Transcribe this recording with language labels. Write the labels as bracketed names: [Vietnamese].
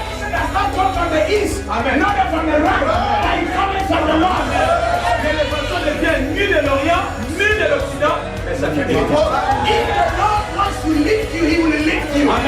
[English] That's not come from the east. Amen. Not from the right. But it comes from the Lord. [French] L'élévation ne vient ni de l'Orient, ni de l'Occident, mais ça vient de Dieu. [English] If the Lord wants to lift you, He will lift you.